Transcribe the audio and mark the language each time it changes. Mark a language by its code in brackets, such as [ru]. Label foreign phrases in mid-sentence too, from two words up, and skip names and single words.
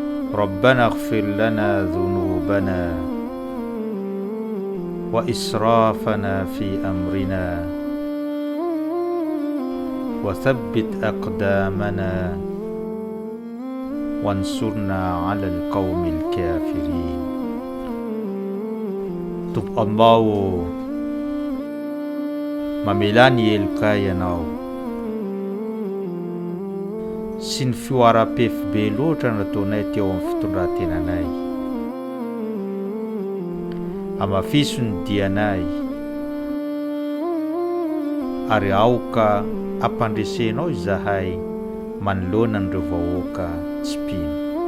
[ar] ربنا اغفر لنا ذنوبنا وإسرافنا في أمرنا وثبت أقدامنا وانصرنا على القوم الكافرين. [mg] Tub Allahu mamelany eloka ianao sy ny fioara-pefy be loatra nataonay teo amin'ny fitondrantenanay. Amafiso ny dianay ary aoka ampandresenao izahay manoloana an'ireo vahoaka tsy pino.